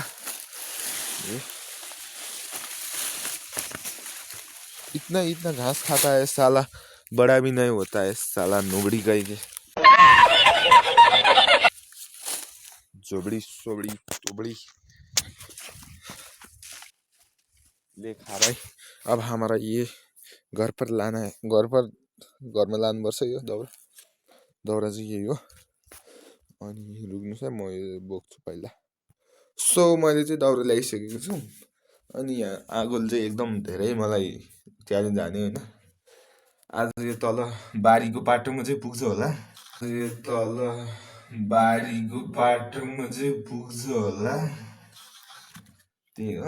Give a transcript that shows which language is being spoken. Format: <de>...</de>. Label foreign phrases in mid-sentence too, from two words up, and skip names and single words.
<hi>ये इतना घास खाता है साला, बड़ा भी नहीं होता है साला, नोबड़ी गई के जोबड़ी सोबड़ी तोबड़ी ले खा भाई। अब हमारा ये घर पर लाना है,</hi> <ne>घर में लानु पर्छ यो दाउरा चाहिँ यही हो। अनि रुक्नुहोस् है, म यो बोक्छु पहिला। सो मैले चाहिँ दाउरा ल्याइसकेको छु। अनि यहाँ आगोले चाहिँ एकदम धेरै मलाई च्यालेन्ज हान्यो होइन। आज यो तल बारीको बाटोमा चाहिँ पुग्छ होला, यो तल बारीको बाटोमा चाहिँ पुग्छ होला, त्यही हो।</ne>